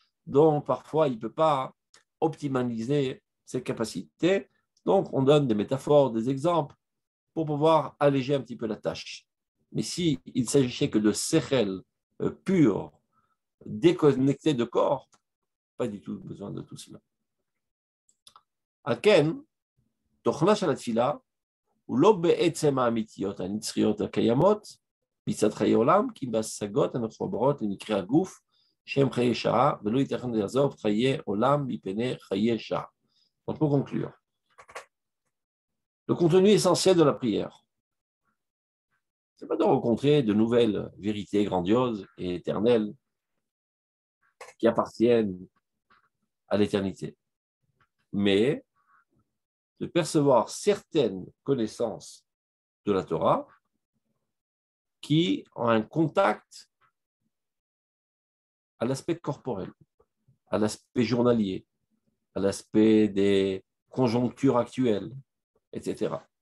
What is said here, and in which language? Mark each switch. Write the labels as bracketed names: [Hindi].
[French] Donc parfois, il ne peut pas optimaliser ses capacités. Donc, on donne des métaphores, des exemples pour pouvoir alléger un petit peu la tâche. Mais s'il s'agissait que de sechel pur, déconnecté de corps, pas du tout besoin de tout cela. [Hebrew] Aken, תוכנה של התפילה הוא לא בעצם האמיתיות הנצחיות הקיימות מצד חיי עולם, כי בהשגות המחוברות למקרה הגוף שהם חיי שעה, ולא ייתכן לעזוב חיי עולם מפני חיי שעה. [French] Donc, pour conclure, le contenu essentiel de la prière, ce n'est pas de rencontrer de nouvelles vérités grandioses et éternelles qui appartiennent à l'éternité, mais de percevoir certaines connaissances de la Torah qui ont un contact à l'aspect corporel, à l'aspect journalier, à l'aspect des conjonctures actuelles, etc.